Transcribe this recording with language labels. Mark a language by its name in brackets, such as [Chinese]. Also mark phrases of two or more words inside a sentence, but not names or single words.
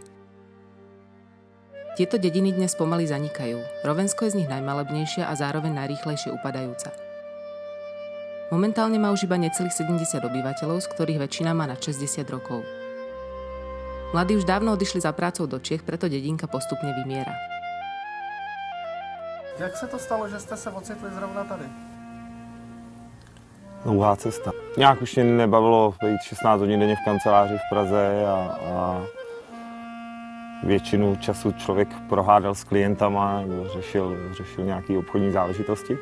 [Slovak] Tieto dediny dnes pomaly zanikajú. Rovensko je z nich najmalebnejšia a zároveň najrýchlejšie upadajúca. Momentálne má už iba necelých 70 obyvateľov, z ktorých väčšina má nad 60 rokov. Mladí už dávno odišli za prácou do Čiech, preto dedinka postupne vymiera. [Czech] Jak se to stalo, že jste se ocitli zrovna tady? Dlouhá cesta. Nějak už mě nebavilo být 16 hodin denně v kanceláři v Praze a většinu času člověk prohádal s klientama nebo řešil nějaké obchodní záležitosti.